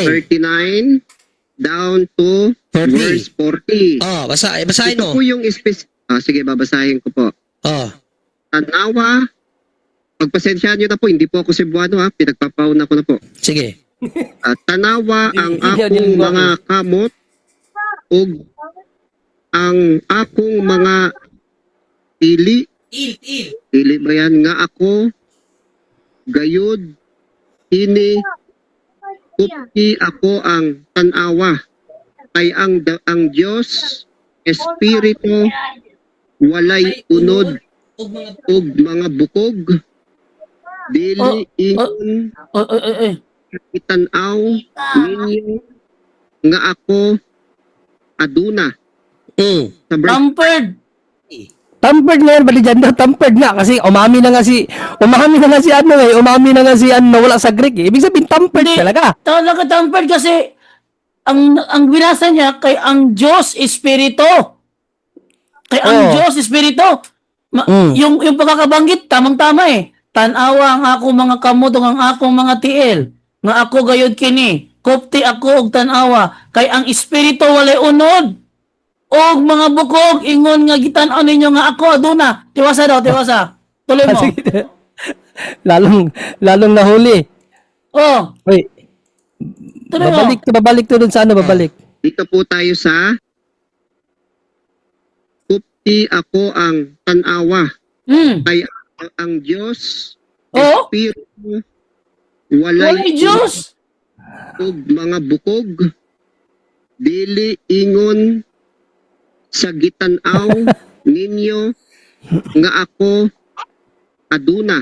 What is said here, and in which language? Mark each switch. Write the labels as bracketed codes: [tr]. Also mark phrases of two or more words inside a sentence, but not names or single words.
[en] 39 down to 40. verse 40. [tl] Oh, basahin Ito mo. po yung sige, babasahin ko po. Oh. Tanawa, pagpasensyahan nyo na po, hindi po ako Cebuano ha, pinagpapauna ko na po. Sige. [ceb] Tanawa ang [tl] Hindi [ceb] akong [tl] ako [ceb] mga kamot ug ang akong mga ili. Ili ba yan nga ako gayud ini kupti ako ang tanawa kay ang Dios Espiritu walay unod ug mga bukog dili ingon itanaw ninyo nga ako aduna sa verse [en] Tampered. [tl] Tampered nga yan, bali dyan daw, tampered nga kasi umami na nga si nawala sa Greek eh. Ibig sabihin tampered Hindi. talaga. Talaga tampered kasi ang binasa niya [ceb] kay ang Diyos Espiritu. Kay ang Diyos Espiritu. [tl] Yung pagkakabanggit, tamang-tama eh. [ceb] Tanawa ang akong mga kamot ug ang akong mga tiil. Nga ako gayud kini. Kupti ako og tanawa. Kay ang Espiritu walay unod. Og mga bukog, ingon nga gitan-aw ninyo nga ako aduna. Tiwasa daw. [tl] Tuloy mo. Sige. lalong nahuli. Oh, Wait, tuloy mo. babalik to dun sa ano, babalik. dito po tayo sa [ceb] kupti ako ang tanawa kay ang Diyos [tl] Oh, [ceb] Espiritu walay Diyos. ug mga bukog dili ingon sa gitanaw ninyo nga ako aduna.